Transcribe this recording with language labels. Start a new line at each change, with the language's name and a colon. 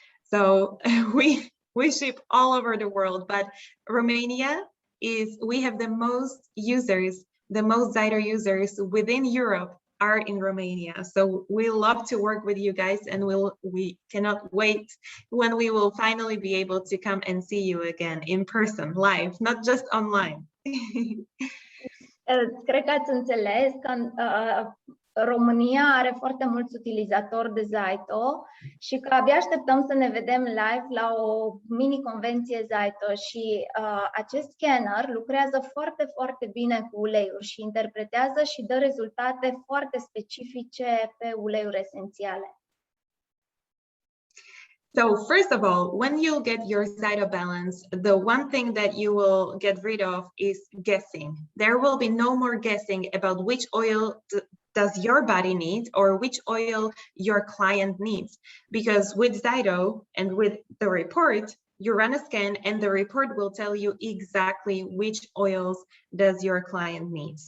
English: So we ship all over the world, but Romania we have the most users, the most ZYTO users within Europe are in Romania. So we love to work with you guys, and we cannot wait when we will finally be able to come and see you again in person, live, not just online.
Romanian: Cred că ați înțeles că România are foarte mulți utilizatori de ZYTO și că abia așteptăm să ne vedem live la o mini-convenție ZYTO și acest scanner lucrează foarte, foarte bine cu uleiuri și interpretează și dă rezultate foarte specifice pe uleiuri esențiale.
English: So first of all, when you'll get your ZYTO balance, the one thing that you will get rid of is guessing. There will be no more guessing about which oil does your body need or which oil your client needs. Because with ZYTO and with the report, you run a scan and the report will tell you exactly which oils does your client need.